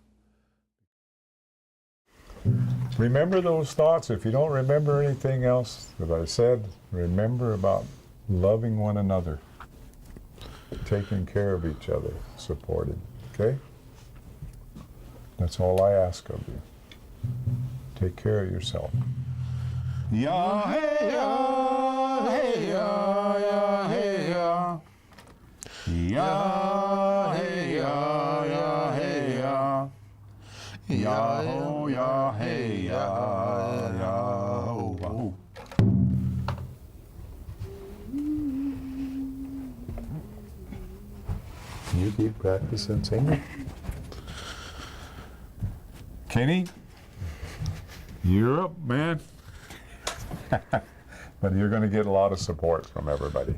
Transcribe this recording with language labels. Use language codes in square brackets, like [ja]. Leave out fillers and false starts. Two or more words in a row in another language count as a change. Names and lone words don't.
[en] Remember those thoughts. If you don't remember anything else that I said, remember about loving one another, taking care of each other, supporting, okay? That's all I ask of you. Take care of yourself. Ya hey ya hey ya ya hey ya. Ya hey ya ya hey ya. Ya ho ya hey ya ya ho ho. You keep practicing singing. Kenny, you're up, man. But you're going to get a lot of support from everybody.